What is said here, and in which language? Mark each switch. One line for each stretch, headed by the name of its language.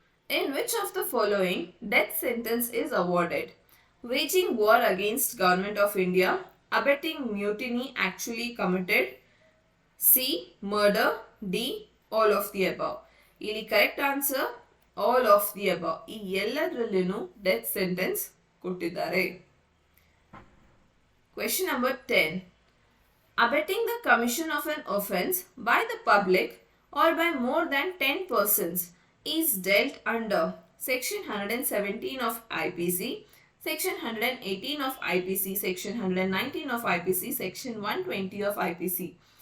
English: In which of the following death sentence is awarded? Waging war against government of India, abetting mutiny actually committed, C. Murder, D. All of the above. ಇಲ್ಲಿ correct answer all of the above.
Kannada: ಈ ಎಲ್ಲದರಲ್ಲೂ death sentence ಕೊಟ್ಟಿದ್ದಾರೆ.
English: Question number 10. Abetting the commission of an offense by the public or by more than 10 persons is dealt under section 117 of IPC, section 118 of IPC, section 119 of IPC, section 120 of IPC.